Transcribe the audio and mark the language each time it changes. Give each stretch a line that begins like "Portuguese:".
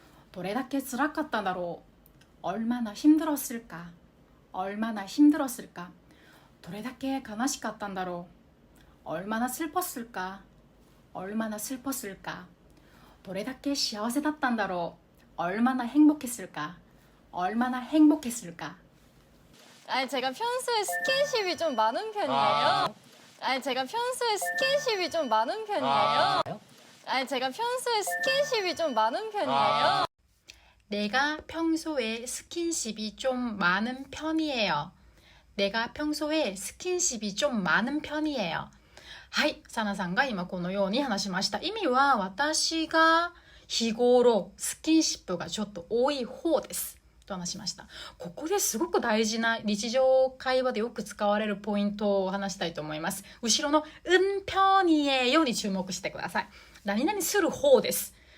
Japanese: どれだけ辛かっただろう、
Korean: 얼마나 힘들었을까? 얼마나 힘들었을까?
Japanese: どれだけ悲しかったんだろう、
Korean: 얼마나 슬펐을까? 얼마나 슬펐을까?
Japanese: どれだけ幸せだったんだろう、
Korean: 얼마나 행복했을까? 얼마나 행복했을까? 아니 제가 평소에 스킨십이 좀 많은 편이에요. 아니 제가 평소에 스킨십이 좀 많은 편이에요. 아니 제가 평소에 스킨십이 좀 많은 편이에요. 내가 평소에 스킨십이 좀 많은 편이에요. 내가 평소에 스킨십이 좀 많은 편이에요.
Japanese: はい、サナさんが今このように話しました。意味は私が日頃スキンシップがちょっと多い方ですと話しました。ここですごく大事な日常会話でよく使われるポイントを話したいと思います。後ろの편이에요に注目してください。何々する方です。